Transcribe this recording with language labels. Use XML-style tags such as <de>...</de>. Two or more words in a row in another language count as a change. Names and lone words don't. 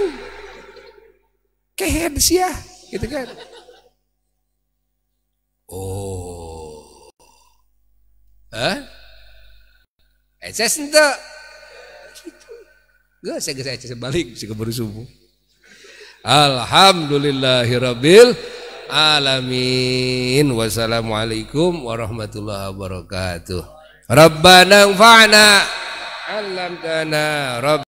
<su>Kehed sia gitu kan. Eces henteu. Gitu. Geus saya balik si keburu subuh.</su> <ar>الحمد لله رب العالمين. والسلام عليكم ورحمة الله وبركاته. ربنا انفعنا علمتنا.</ar>